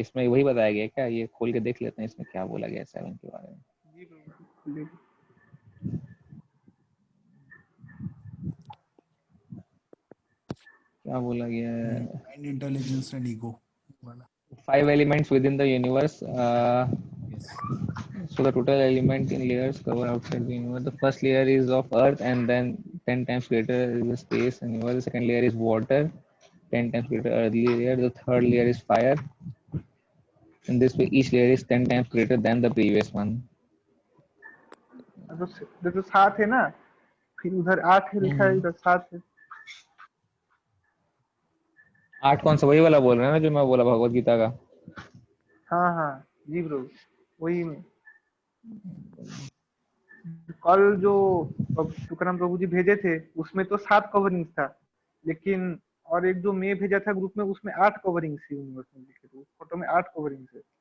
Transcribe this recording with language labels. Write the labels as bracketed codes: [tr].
[hi] इसमें वही बताया गया है क्या? ये खोल के देख लेते हैं इसमें क्या बोला गया है 7 के बारे में। जी प्रभु जी। क्या बोला गया है? माइंड, इंटेलिजेंस एंड ईगो वाला। [en] 5 elements within the universe. Yes, So the total element in layers cover outside the universe. The first layer is of earth, and then 10 times greater is the space and universe. The second layer is water, 10 times greater earthly layer. The third layer is fire. In this way, each layer is 10 times greater than the previous one. [hi] तो 7 है ना, फिर उधर 8 है लिखा है, इधर 7 है। 8 कौन सा? वही वाला बोल रहे हैं ना जो मैं बोला भगवत गीता का? हाँ हाँ जी प्रभु, वही में कल जो तुकाराम प्रभु जी भेजे थे उसमें तो 7 कवरिंग्स था, लेकिन और एक जो मैं भेजा था ग्रुप में उसमें 8 कवरिंग्स थी यूनिवर्स में लिखे थे, उस फोटो में 8 कवरिंग्स है।